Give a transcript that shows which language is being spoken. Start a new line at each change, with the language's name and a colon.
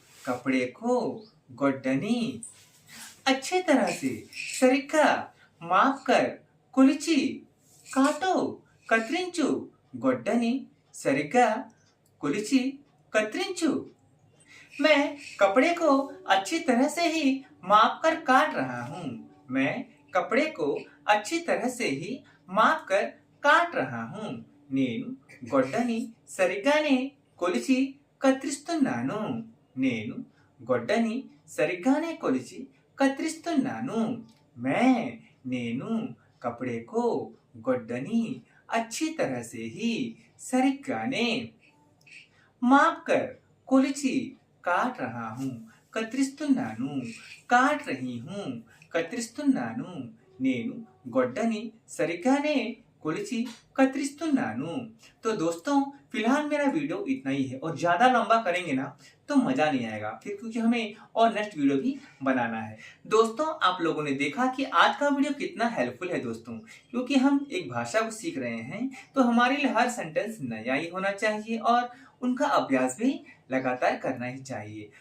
Hindi: कपड़े को
Telugu: గొడ్డని
Hindi: अच्छी तरह से
Telugu: సరిగ్గా
Hindi: माप कर
Telugu: కొలిచి కాటో కత్తిరించు. గొడ్డని సరిగ్గా కొలిచి కత్తిరించు.
Hindi: मैं कपड़े को अच्छी तरह से ही माप कर काट रहा हूँ. मैं कपड़े को अच्छी तरह से ही माप कर काट रहा हूँ.
Telugu: నేను గొడ్డని సరిగ్గానే కొలిచి కత్తిరిస్తున్నాను. నేను గొడ్డని సరిగ్గానే కొలిచి కత్తిరిస్తున్నాను.
Hindi: मैं
Telugu: నేను
Hindi: कपड़े को
Telugu: గొడ్డని
Hindi: अच्छी तरह से ही
Telugu: సరిగ్గానే
Hindi: माप कर
Telugu: కొలిచి
Hindi: काट रहा हूँ.
Telugu: కత్తిరిస్తున్నాను.
Hindi: काट रही हूँ.
Telugu: కత్తిరిస్తున్నాను. నేను గొడ్డని సరిగ్గానే కొలిచి కత్తిరిస్తున్నాను.
Hindi: तो दोस्तों फिलहाल मेरा वीडियो इतना ही है और ज़्यादा लंबा करेंगे ना तो मज़ा नहीं आएगा फिर, क्योंकि हमें और नेक्स्ट वीडियो भी बनाना है. दोस्तों आप लोगों ने देखा कि आज का वीडियो कितना हेल्पफुल है दोस्तों, क्योंकि हम एक भाषा को सीख रहे हैं तो हमारे लिए हर सेंटेंस नया ही होना चाहिए और उनका अभ्यास भी लगातार करना ही चाहिए.